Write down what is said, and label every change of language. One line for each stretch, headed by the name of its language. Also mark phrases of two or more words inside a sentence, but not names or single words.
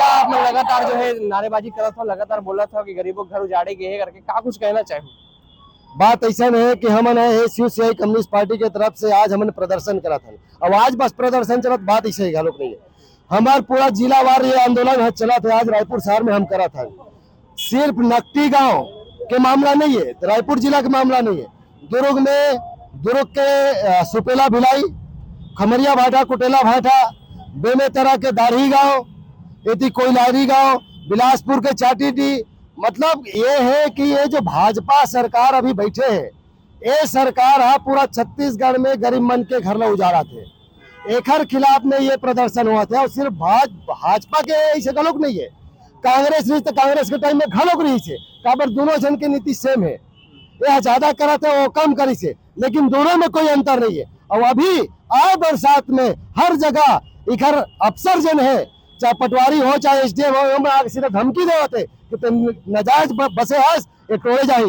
Chhattisgarhi: आप लगातार जो है नारेबाजी करा था, लगातार बोला था कि गरीबों के घर उजाड़े गए करके क्या कुछ कहना चाहे। बात ऐसा है कि हमने SUCI कम्युनिस्ट पार्टी के तरफ से आज हमने प्रदर्शन करा था। अब आज बस प्रदर्शन चलत बात ऐसे ही गालोक नहीं है। हमार पूरा जिलावार ये आंदोलन चला था। आज रायपुर शहर में हम करा था। सिर्फ नकटी गांव के मामला नहीं है, रायपुर जिला का मामला नहीं है। दुर्ग के सुपेला भिलाई, खमरिया भाटा, कुटेला भाटा, बेमेतरा के दाढ़ी गांव, एती कोयलारी गांव, बिलासपुर के चाटीडी। मतलब ये है कि ये जो भाजपा सरकार अभी बैठे है ये सरकार है पूरा छत्तीसगढ़ में गरीब मन के घर ला उजाड़ा थे। एकर खिलाफ में ये प्रदर्शन हुआ था और सिर्फ भाजपा के ऐसे गलोक नहीं है, कांग्रेस रही तो कांग्रेस के टाइम में घलोक रही से काबर दोनों जन की नीति सेम है। ये ज्यादा करा थे वो कम करी से, लेकिन दोनों में कोई अंतर नहीं है। और अभी आए बरसात में हर जगह इधर अफसर जन है, चाहे पटवारी हो चाहे SDM हो, आगे सीधे धमकी देते कि तुम नजायज बसे हस ये तोड़े जाही।